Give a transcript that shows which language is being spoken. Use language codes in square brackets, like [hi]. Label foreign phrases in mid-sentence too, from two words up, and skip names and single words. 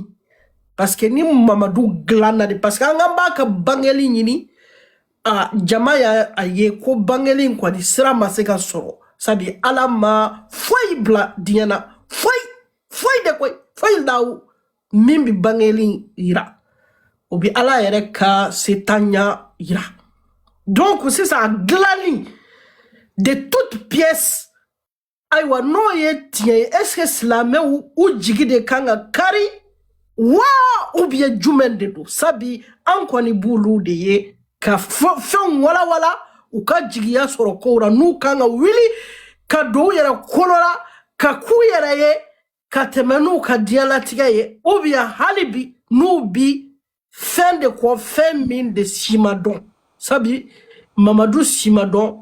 [bm] Parce que ni Mamadu dilanna de, parce que an ka b'a ka bangeli ɲini, jama y'a ye ko bangeli in kɔni sira ma se ka sɔrɔ, sabi Ala ma foyi bila diɲɛ na, foyi de koyi, foyi d'aw min bi bangeli yira, o bi Ala yɛrɛ ka setanya yira. Donc sisan dilanni [fr] de toute pièce, [bm] ayiwa n'o ye tiɲɛ ye, [fr] est-ce que [bm] silamɛw u jigi de kan ka kari wa [fr] ou bien [bm] jumɛn de don? Sabi an kɔni b'olu de ye ka fɛnw walawala u ka jigiya sɔrɔ kow la, n'u kan ka wuli ka don u yɛrɛ kolo la, ka k'u yɛrɛ ye, ka tɛmɛ n'u ka diɲɛlatigɛ ye, [fr] ou bien [bm] hali bi n'u bi fɛn de kɔ, fɛn min de si ma dɔn, sabi Mamadu si ma dɔn.